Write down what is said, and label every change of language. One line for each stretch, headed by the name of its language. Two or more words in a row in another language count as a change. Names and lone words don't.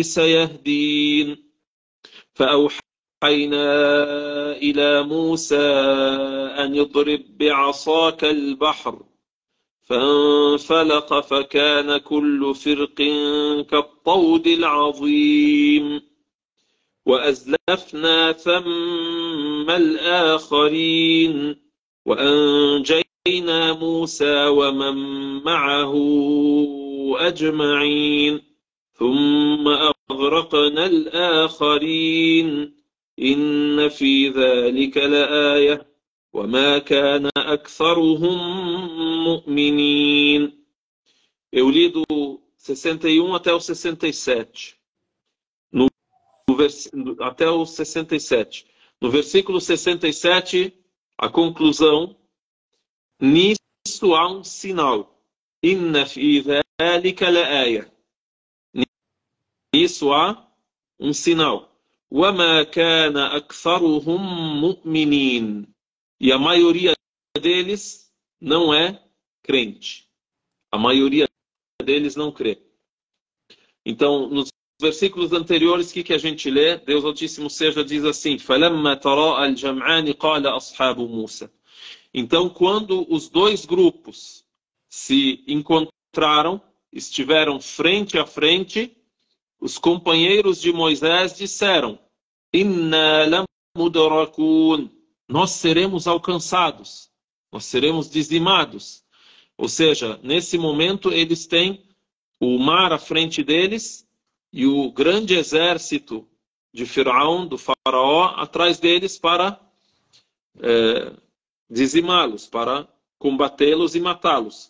Arabic: سيهدين فأوحينا إلى موسى أن يضرب بعصاك البحر فانفلق فكان كل فرق كالطود العظيم وأزلفنا ثم الآخرين وأنجينا موسى ومن معه أجمعين ثم أغرقنا الآخرين إن في ذلك لآية وما كان أكثرهم مؤمنين.
Portuguese: Eu li do 61 até o 67. Até o 67. No versículo 67, a conclusão, nisso há um sinal.
Arabic: إن في ذلك لآية.
Portuguese: Nisso há um sinal.
Arabic: وَمَا كَانَ أَكْثَرُهُمْ مُؤْمِنِينَ.
Portuguese: E a maioria deles não é crente. A maioria deles não crê. Então, nos versículos anteriores, o que a gente lê? Deus Altíssimo seja diz assim:
Arabic: فَلَمَّا تَرَاءَ الْجَمْعَانِ قَالَ أَصْحَابُ مُوسَى.
Portuguese: Então, quando os dois grupos se encontraram, estiveram frente a frente, os companheiros de Moisés disseram:
Arabic: إِنَّا لَمُدْرَكُونَ.
Portuguese: Nós seremos alcançados, nós seremos dizimados. Ou seja, nesse momento eles têm o mar à frente deles e o grande exército de Firaun, do faraó, atrás deles para dizimá-los, para combatê-los e matá-los.